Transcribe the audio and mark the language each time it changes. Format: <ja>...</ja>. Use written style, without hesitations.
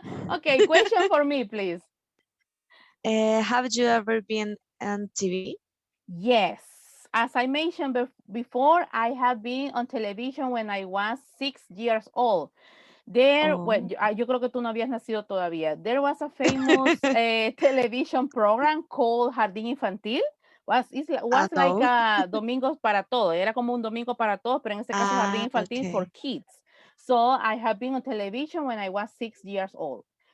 <en>Okay, question for me, please. have you ever been on TV? Yes. As I mentioned before, I have been on television when I was 6 years old. There, well,</en> <es>yo creo que tú no habías nacido todavía.</es> <en>There was a famous television program called Jardín Infantil. Was like No.</en> <es>a Domingos para Todo. Era como un domingo para todos, pero en este caso Jardín Infantil</es> <en>for kids. So I have been on television when I was 6 years old.</en>